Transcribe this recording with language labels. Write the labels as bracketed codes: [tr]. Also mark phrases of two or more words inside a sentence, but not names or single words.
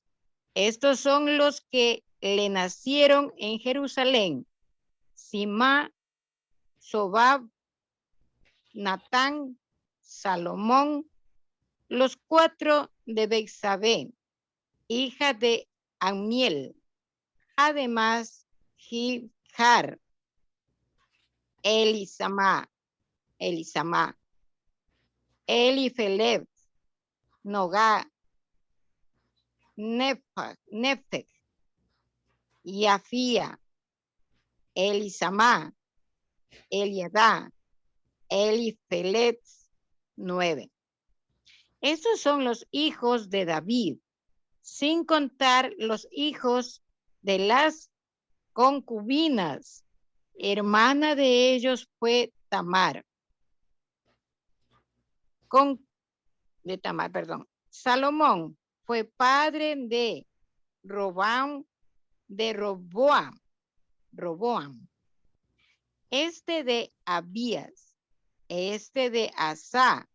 [es] Estos son los que le nacieron en Jerusalén: Simá, Sobab, Natán, Salomón, los 4 de Betsabé, hija de Amiel. Además, Jibjar, Elisama, Elifelet, Nogá, Nefeg, Yafía, Elisama, Eliadá, Elifelet, 9. Estos son los hijos de David, sin contar los hijos de las concubinas. Hermana de ellos fue Tamar. Salomón fue padre de Roboam, este de Abías, este de Asa,